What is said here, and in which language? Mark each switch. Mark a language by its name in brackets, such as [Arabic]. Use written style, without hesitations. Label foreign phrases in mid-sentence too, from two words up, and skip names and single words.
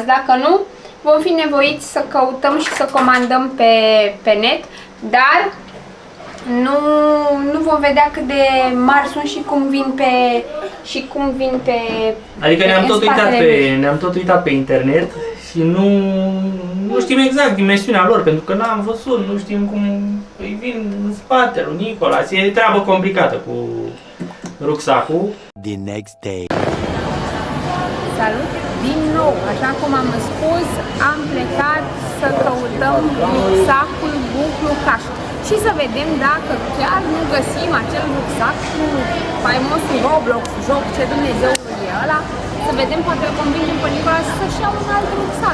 [Romanian] Dacă nu, vom fi nevoiți să căutăm și să comandăm pe net, dar nu vom vedea cât de mari sunt și cum vin pe Adică ne-am tot uitat pe internet și nu știm exact dimensiunea lor, pentru că n-am văzut, nu știm cum îi vin în spate lui Nicolas. E treabă complicată cu rucsacul. [English] The next day. [Romanian] Salut! Din nou, așa cum am spus, am plecat să căutăm rucsacul Buclucaș și să vedem dacă chiar nu găsim acel rucsac cu faimosul Roblox, joc, ce Dumnezeu e ăla, să vedem, poate îl convingem pe Nicolas să-și ia un alt rucsac.